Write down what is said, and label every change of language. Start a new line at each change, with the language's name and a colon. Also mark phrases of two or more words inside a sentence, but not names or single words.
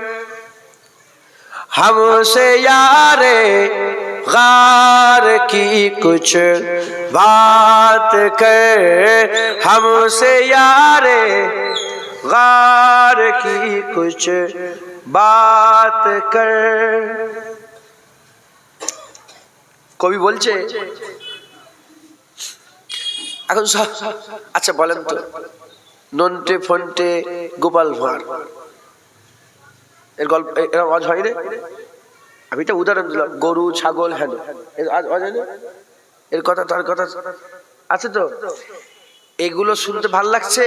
Urdu: ہم سے یار غار کی کچھ بات کر، ہم سے یار غار کی کچھ بات کر۔
Bangla: কবি বলছে এখন আচ্ছা বলেন তো, নন্টে ফন্টে গোপাল ভাঁড় এর গল্প এরা আওয়াজ হয় রে? আমি একটা উদাহরণ দিলাম, গরু ছাগল হ্যাঁ এর কথা তার কথা আছে তো, এগুলো শুনতে ভাল লাগছে?